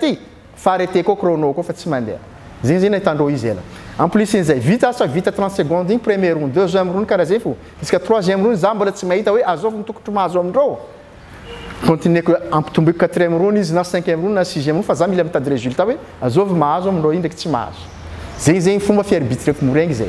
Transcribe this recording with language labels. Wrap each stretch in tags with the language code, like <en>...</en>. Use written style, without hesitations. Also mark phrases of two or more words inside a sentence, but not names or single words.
<mg>ty fa arrêté koa chrono koa fa tsy mandeha zegny zegny nahitandreo izy ela</mg> <fr>en plus</fr> <mg>in'izay vita asa vita 30 secondes igny</mg> <fr>premier round deuxième round</fr> <mg>karaha zay fo iska</mg> <fr>troisième round</fr> <mg>za mbola tsy mahita hoe azovy mitokotro mahazo amindreo continuer ko ampitomboiko</mg> <fr>quatrième round</fr> <mg>izy na</mg> <fr>cinquième round</fr> <mg>na</mg> <fr>sixième round</fr> <mg>fa za mila mitady résultat hoe azovy mahazo amindreo igny ndraiky tsy mahazo zegny zegny fomba fiarbitreko morengy zay</mg>